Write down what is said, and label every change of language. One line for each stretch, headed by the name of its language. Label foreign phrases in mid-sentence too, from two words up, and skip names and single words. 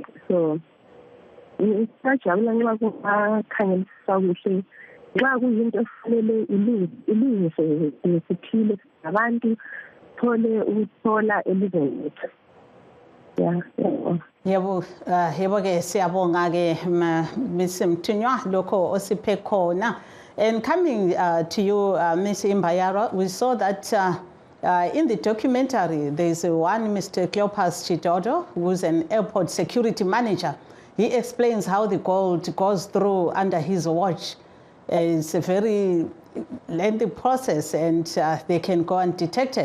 North Ndebele: So isajabula nxa kungakhangelisisa kuhle nxa kuyinto efanele ilungise siphile abantu thole ukuthola elizweni lethu. Yebo ke siyabonga ke Ms. Mthunywa lokho osiphe khona.
English: And coming to you, Ms. Imbayara, we saw that in the documentary there is one Mr. Cleopas Chidodo, who's an airport security manager. He explains how the gold goes through under his watch. It's a very lengthy process and they can go undetected.